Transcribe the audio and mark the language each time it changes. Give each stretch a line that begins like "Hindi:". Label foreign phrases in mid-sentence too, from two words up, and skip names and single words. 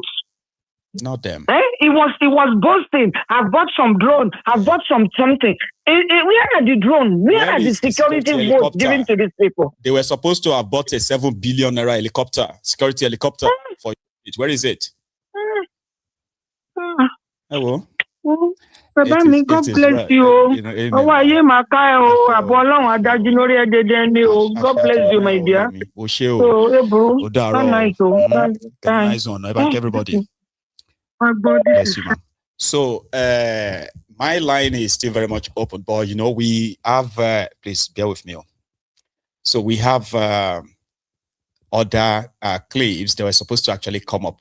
English: Not them. It was boasting. I've bought some drone. I've bought something. Where are the drone? Where are the security votes given to these people? They were supposed to have bought a 7 billion naira helicopter, security helicopter for it. Where is it? Hello.
Yoruba: Bàbá mi,
English: God bless you.
Yoruba: Ọwọ́ ayé máa ká ẹ o, àbọ̀ Ọlọ́run adájú lórí ẹ̀dẹ̀dẹ̀ ni o.
English: God bless you, my dear.
Yoruba: O ṣé o. Eburu.
English: Nice one. I thank everybody. Bless you, man. So, my line is still very much open, but we have. Please bear with me. So we have other clips that were supposed to actually come up.